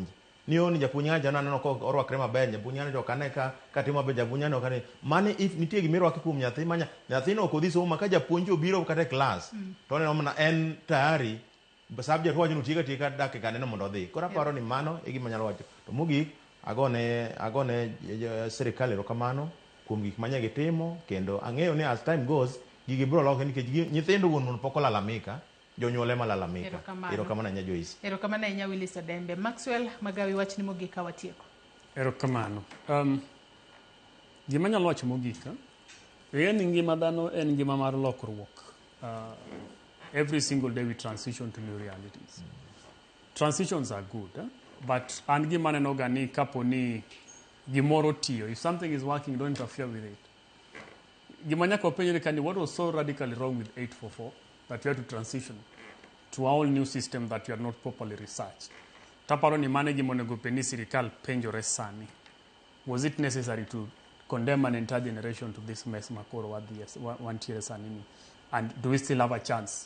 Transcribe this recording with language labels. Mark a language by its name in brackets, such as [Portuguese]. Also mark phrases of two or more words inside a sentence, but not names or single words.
[Luo (Kenya and Tanzania)] Ni japuonj ng'acha naneno ko orwakre maber, japuonj ng'ani to kane ka timo maber, japuonj ng'ani kane mane if nitie gima irwaki kuom nyathi nyathino ok odhi somo ka japuonj obiro kata class to neno mana en tayari subject wacho ni tieka dakika neno mondo odhi. Koro aparo ni mano e gima nyalo wacho. To mogik agone sirikal erokamano kuom gik manya gitimo kendo ang'eyo ni [English] as time goes [Luo (Kenya and Tanzania)] gigi biro loke nikech nyithindo wuon pok olalamika, jonyuol ema lalamika. Erokamano nya Joyce. Erokamano nya Willis Odembe. Maxwell Magawi wach ni mogik ka watieko. Erokamano. Gima nyalo wacho mogik en ngima dhano en ngima mar lokruok. [English] Every single day we transition to new realities. Transitions are good, but [Luo (Kenya and Tanzania)] an gima neno ga ni kapo ni gimoro tiyo. [English] If something is working, don't interfere with it. [Luo (Kenya and Tanzania)] Gima nyaka openjre kani [English] what was so radically wrong with 844 that we had to transition to a whole new system that we had not properly researched. [Luo (Kenya and Tanzania)] Taparo ni mane gima onego bed ni sirikal penjore sani. [English] Was it necessary to condemn an entire generation to this mess [Luo (Kenya and Tanzania)] makoro wantiere sani ni? [English] And do we still have a chance